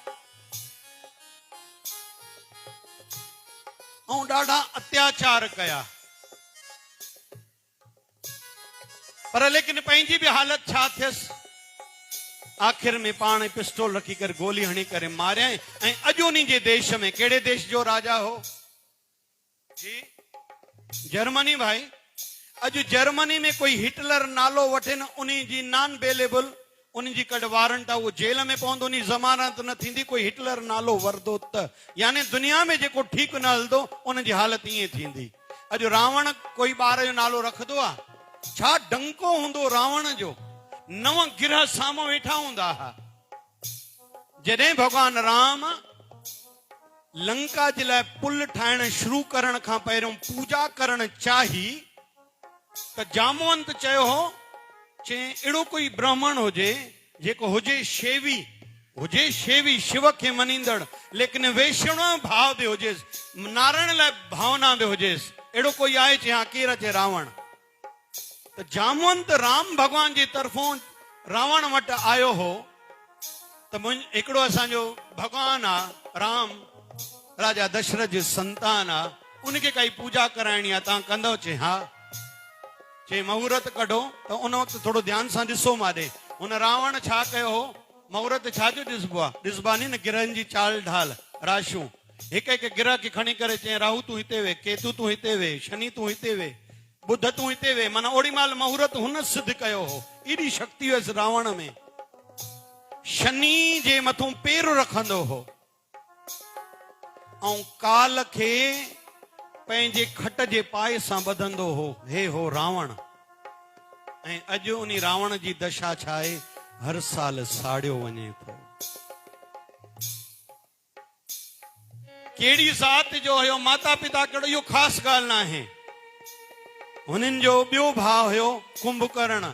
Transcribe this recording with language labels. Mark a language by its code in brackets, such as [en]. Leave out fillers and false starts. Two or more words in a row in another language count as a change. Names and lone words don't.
[sd] ऐं ॾाढा अत्याचार कया। पर लेकिन पंहिंजी बि हालत छा थियसि? आखिर में पाण पिस्टोल रखी करे गोली हणी करे मारियईं। ऐं अॼु उन्ही जे देश में, कहिड़े देश जो राजा हो जी? जर्मनी। भाई अॼु जर्मनी में कोई हिटलर नालो वठे न, उन्ही जी [en] non bailable, [sd] उन्ही जी कॾ वारंट आहे, उहो जेल में पवंदो, उन्ही ज़मानत न थींदी। कोई हिटलर नालो वरदो त यानी दुनिया में जेको ठीकु न हलंदो उन जी हालत ईअं थींदी। अॼु रावण कोई ॿार जो नालो रखंदो आहे, छा डंको हूंदो रावण जो? 9 गिरह साम्हूं वेठा हूंदा हुआ। जॾहिं भॻवान राम लंका जे लाइ पुल ठाहिण शुरू करण खां पहिरियों पूजा करण चाही त जामवंत चयो हो, चई अहिड़ो कोई ब्राह्मण हुजे जेको हुजे शेवी, शिव खे मञींदड़, लेकिन वैष्णव भाव बि हुजेसि, नारायण लाइ भावना बि हुजेसि। अहिड़ो कोई आहे? चई हा। केरु? अचे रावण। त जामवंत राम भॻवान जी तरफ़ों रावण वटि आयो हो त हिकिड़ो असांजो भॻवान आहे राम, राजा दशरथ जी संतान आहे, उनखे काई पूजा कराइणी आहे, तव्हां कंदव? चई हा। चई मुहूर्त कढो। त उन वक़्तु थोरो ध्यान सां ॾिसो माॾे। हुन रावण छा कयो हो? मुहूर्त छाजो ॾिसबो आहे? ॾिसबा नी न गिरहनि जी चाल ढाल राशियूं। हिक हिक गिरह खे खणी करे चई राहु तूं हिते वे, केतु तूं हिते वे, शनि तूं हिते वे, बुध तूं हिते वे। माना ओड़ी महिल मुहूर्त हुन सिद्ध कयो हो। एॾी शक्ति हुयसि रावण में। शनि जे मथां पेर रखंदो हो ऐं काल खे पंहिंजे खट जे पाए सां ॿधंदो हो। हे हो रावण। ऐं अॼु उन रावण जी दशा छा आहे? हर साल साड़ियो वञे थो। कहिड़ी ज़ात जो हुयो, माता पिता कहिड़ो, इहो ख़ासि ॻाल्हि न आहे। हुननि जो ॿियो भाउ हुयो कुंभकर्ण।